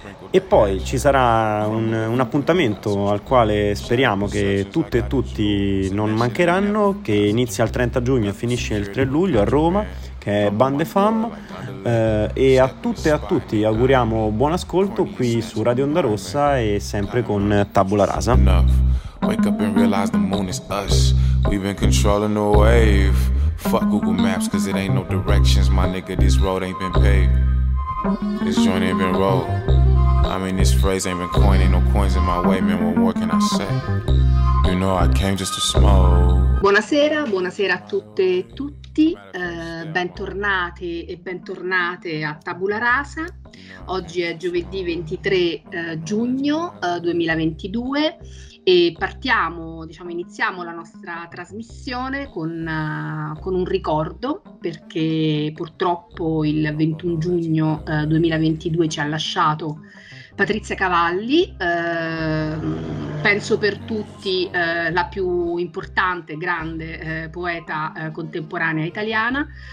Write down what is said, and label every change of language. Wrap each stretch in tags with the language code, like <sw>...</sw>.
<it>E poi ci sarà un appuntamento al quale speriamo che tutte e tutti non mancheranno, che inizia il 30 giugno e finisce il 3 luglio a Roma, che è Bande Fam. E a tutte e a tutti auguriamo buon ascolto qui su Radio Onda Rossa e sempre con Tabula Rasa.</it> <en>Wake up and realize the moon is us. We've been controlling the wave. Fuck Google Maps, cause it ain't no directions. My nigga, this road ain't been paved. This joint ain't been rolled. I mean, this phrase ain't been coined. Ain't no coins in my way, man, what more can I say? You know I came just to smoke.</en> <it>Buonasera, buonasera a tutte e tutti. Bentornate e bentornate a Tabula Rasa. Oggi è giovedì 23 giugno 2022. E partiamo, diciamo, iniziamo la nostra trasmissione con un ricordo, perché purtroppo il 21 giugno 2022 ci ha lasciato Patrizia Cavalli, penso per tutti la più importante, grande poeta contemporanea italiana.</it>